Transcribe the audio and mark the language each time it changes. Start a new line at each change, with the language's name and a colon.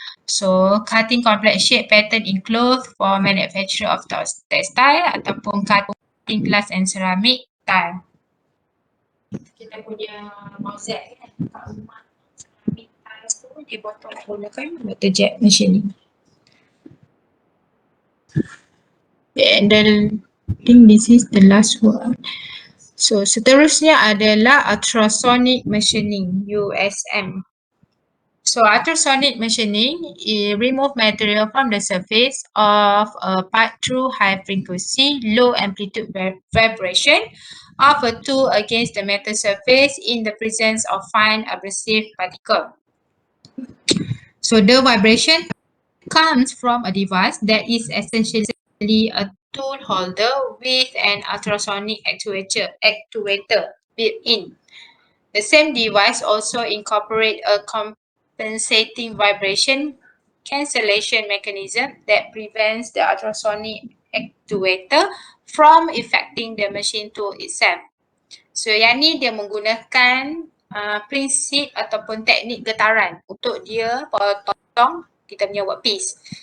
English: So cutting complex shape pattern in cloth for manufacture of textile ataupun cutting glass and ceramic tile.
Malay: Kita punya mosaic kan kat rumah, ceramic tiles tu dia potong menggunakan water jet machining.
English: And then I think this is the last one.
Malay: So seterusnya adalah ultrasonic machining, USM.
English: So ultrasonic machining remove material from the surface of a part through high frequency, low amplitude vibration of a tool against the metal surface in the presence of fine abrasive particle. So the vibration comes from a device that is essentially a tool holder with an ultrasonic actuator built in. The same device also incorporates a compensating vibration cancellation mechanism that prevents the ultrasonic actuator from affecting the machine tool itself.
Malay: So yang ni dia menggunakan prinsip ataupun teknik getaran untuk dia potong kita punya workpiece.